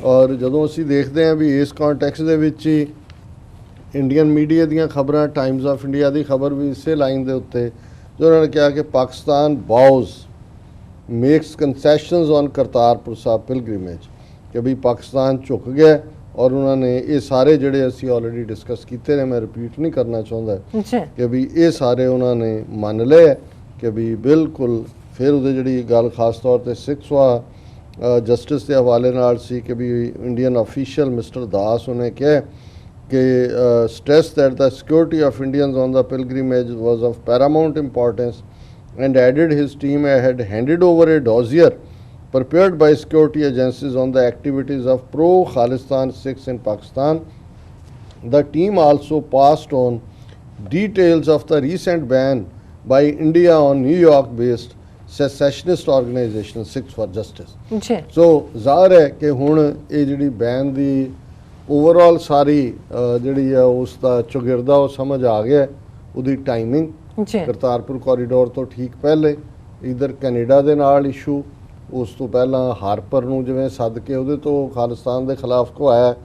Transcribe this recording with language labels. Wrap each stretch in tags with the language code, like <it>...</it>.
<pa>ਔਰ ਜਦੋਂ ਅਸੀਂ ਦੇਖਦੇ ਹਾਂ ਵੀ ਇਸ ਕੰਟੈਕਸਟ ਦੇ ਵਿੱਚ ਹੀ ਇੰਡੀਅਨ ਮੀਡੀਆ ਦੀਆਂ ਖਬਰਾਂ, ਟਾਈਮਜ਼ ਆਫ ਇੰਡੀਆ ਦੀ ਖਬਰ ਵੀ ਇਸੇ ਲਾਈਨ ਦੇ ਉੱਤੇ ਜੋ ਉਹਨਾਂ ਨੇ ਕਿਹਾ ਕਿ</pa> <en>Pakistan bows makes concessions on Kartarpur Sahib pilgrimage,</en> <pa>ਕਿ ਵੀ ਪਾਕਿਸਤਾਨ ਝੁਕ ਗਿਆ ਔਰ ਉਹਨਾਂ ਨੇ ਇਹ ਸਾਰੇ ਜਿਹੜੇ ਅਸੀਂ ਆਲਰੇਡੀ ਡਿਸਕਸ ਕੀਤੇ ਨੇ, ਮੈਂ ਰਿਪੀਟ ਨਹੀਂ ਕਰਨਾ ਚਾਹੁੰਦਾ ਜੀ ਕਿ ਵੀ ਇਹ ਸਾਰੇ ਉਹਨਾਂ ਨੇ ਮੰਨ ਲਏ ਕਿ ਵੀ ਬਿਲਕੁਲ। ਫਿਰ ਉਹਦੇ ਜਿਹੜੀ ਗੱਲ ਖਾਸ ਤੌਰ ਤੇ 6ਵਾਂ ਜਸਟਿਸ ਦੇ ਹਵਾਲੇ ਨਾਲ ਸੀ ਕਿ ਵੀ ਇੰਡੀਅਨ ਅਫੀਸ਼ੀਅਲ ਮਿਸਟਰ ਦਾਸ ਉਹਨੇ ਕਿਹਾ ਕਿ</pa> <en>stress that the security of Indians on the pilgrimage was of paramount importance, and added his team had handed over a dossier prepared by security agencies on the activities of pro-Khalistan Sikhs in Pakistan. The team also passed on details of the recent ban by India on New York-based secessionist organization Sikhs for Justice.</en> <pa>ਜੀ ਸੋ ਜ਼ਾਹਰ ਹੈ ਕਿ ਹੁਣ ਇਹ ਜਿਹੜੀ ban ਦੀ overall ਸਾਰੀ ਜਿਹੜੀ ਆ ਉਸ ਦਾ ਚੁਗਿਰਦਾ ਉਹ ਸਮਝ ਆ ਗਿਆ ਹੈ। ਉਹਦੀ ਟਾਈਮਿੰਗ ਜੀ ਕਰਤਾਰਪੁਰ ਕੋਰੀਡੋਰ ਤੋਂ ਠੀਕ ਪਹਿਲੇ ਇਧਰ ਕੈਨੇਡਾ ਦੇ ਨਾਲ ਇਸ਼ੂ, ਉਸ ਤੋਂ ਪਹਿਲਾਂ ਹਾਰਪਰ ਨੂੰ ਜਿਵੇਂ ਸੱਦ ਕੇ ਉਹਦੇ ਤੋਂ ਖਾਲਿਸਤਾਨ ਦੇ ਖਿਲਾਫ ਕਹਾਇਆ</pa>